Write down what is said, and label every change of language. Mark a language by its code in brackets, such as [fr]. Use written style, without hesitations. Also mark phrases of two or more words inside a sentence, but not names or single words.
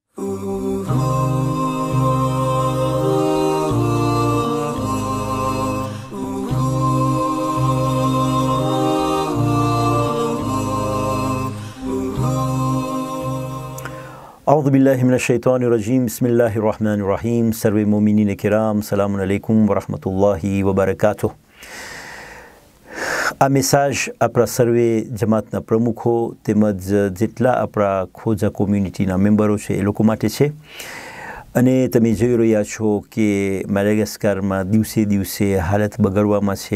[ar] أعوذ بالله من الشيطان الرجيم بسم الله الرحمن الرحيم सर्वे مؤمنين كرام سلام عليكم ورحمة الله وبركاته. [gu] આ મેસેજ આપણા સર્વે જમાતના પ્રમુખો તેમજ જેટલા આપણા ખોજા કોમ્યુનિટીના મેમ્બરો છે એ લોકો માટે છે। અને તમે જોઈ રહ્યા છો કે મેડાગાસ્કરમાં દિવસે દિવસે હાલત બગડવામાં છે।